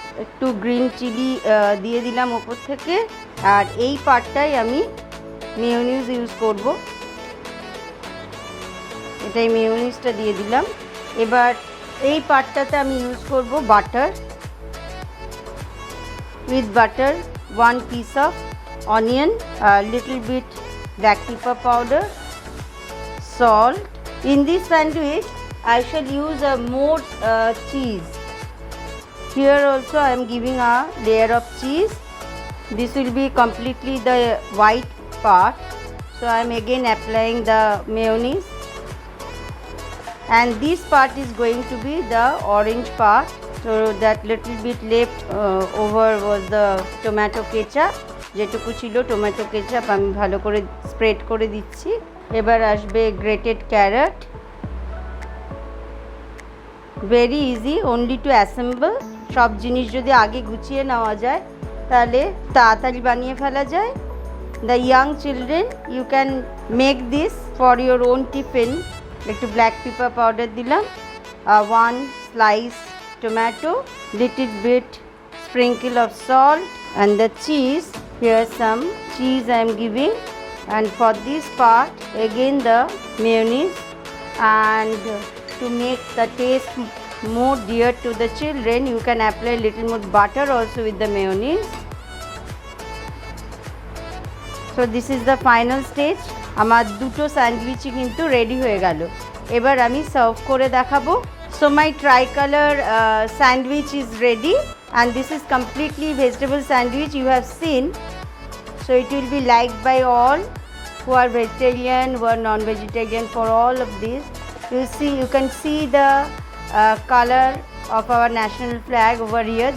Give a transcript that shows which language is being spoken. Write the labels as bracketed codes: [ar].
[bn] একটু green chilli দিয়ে দিলাম ওপর থেকে। আর এই পার্টটাই আমি মেয়োনিজ ইউজ করব। এটাই মেয়োনিজটা দিয়ে দিলাম। এবার এই পার্টটাতে আমি ইউজ করব butter. [en] With butter, 1 piece of onion, a little bit black pepper powder, salt. In this sandwich I shall use more cheese. Here also I am giving a layer of cheese. This will be completely the white part, so I am again applying the mayonnaise, and this part is going to be the orange part. So that little bit left over was the tomato ketchup. [bn] যেটুকু ছিল tomato ketchup আমি ভালো করে spread করে দিচ্ছি। এবার আসবে grated carrot. [en] Very easy, only to assemble. [bn] সব জিনিস যদি আগে গুছিয়ে নেওয়া যায় তাহলে তাড়াতাড়ি বানিয়ে ফেলা যায়। [en] The young children you can make this for your own tiffin. [bn] একটু ব্ল্যাক পেপার পাউডার দিলাম, [en] 1 slice tomato, little bit sprinkle of salt, and the cheese. Here some cheese I am giving, and for this part again the mayonnaise. And to make the taste more dear to the children, you can apply little more butter also with the mayonnaise. So this is the final stage. [bn] আমার দুটো স্যান্ডউইচই কিন্তু ready হয়ে গেল। এবার আমি serve করে দেখাবো। [en] So my tricolor sandwich is ready, and this is completely vegetable sandwich you have seen. So it will be liked by all who are vegetarian, who are non-vegetarian. For all of this, you can see the color of our national flag over here.